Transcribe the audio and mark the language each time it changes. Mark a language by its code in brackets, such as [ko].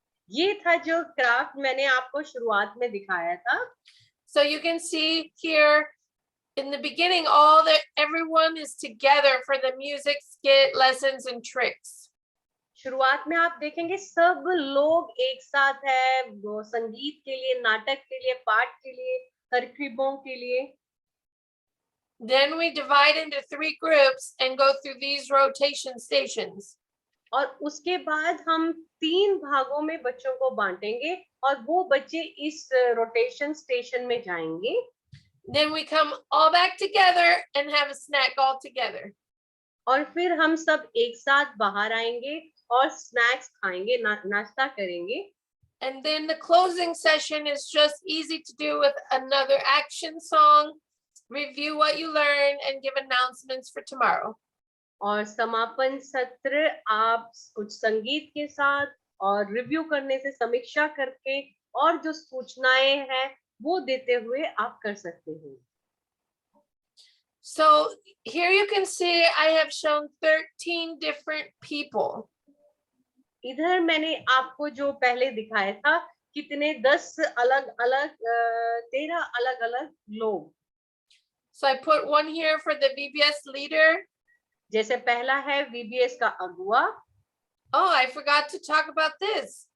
[hi] ये था जो ग्राफ मैंने आपको शुरुआत में दिखाया था। [en] So you can see here in the beginning, everyone is together for the music, skit, lessons, and tricks. [hi] शुरुआत में आप देखेंगे सब लोग एक साथ है, वो संगीत के लिए, नाटक के लिए, पाठ के लिए, तरकीबों के लिए. [en] Then we divide into 3 groups and go through these rotation stations. [hi] और उसके बाद हम 3 भागों में बच्चों को बांटेंगे और वो बच्चे इस रोटेशन स्टेशन में जाएंगे. [en] Then we come all back together and have a snack all together. [hi] और फिर हम सब एक साथ बाहर आएंगे और स्नैक्स खाएंगे, नाश्ता करेंगे. [en] And then the closing session is just easy to do with another action song, review what you learned, and give announcements for tomorrow. [hi] और समापन सत्र आप कुछ संगीत के साथ और रिव्यू करने से, समीक्षा करके और जो सूचनाएं हैं वो देते हुए आप कर सकते हैं. [en] So here you can see I have shown 13 different people. [hi] इधर मैंने आपको जो पहले दिखाया था कितने 10 अलग-अलग 13 अलग-अलग लोग. [en] So I put one here for the VBS leader. [hi] जैसे पहला है VBS का अगुवा. [en] Oh, I forgot to talk about this.